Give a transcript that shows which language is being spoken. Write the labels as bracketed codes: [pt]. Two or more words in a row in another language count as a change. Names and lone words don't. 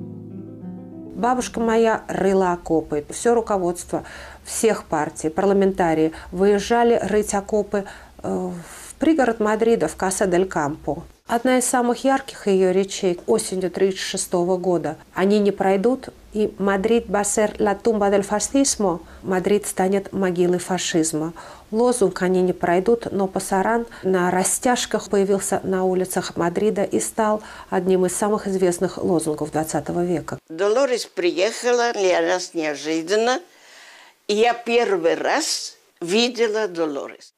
[ru] Бабушка моя рыла окопы. Все руководство всех партий, парламентарии выезжали рыть окопы в пригород Мадрида, в Каса-дель-Кампо. Одна из самых ярких ее речей осенью 1936 года: «Они не пройдут, и Мадрид [es] va a ser la tumba del fascismo». [ru] Мадрид станет могилой фашизма. Лозунг «Они не пройдут», [es] no pasarán [ru] на растяжках появился на улицах Мадрида и стал одним из самых известных лозунгов 20 века. Долорес приехала для нас неожиданно, и я первый раз видела Долорес.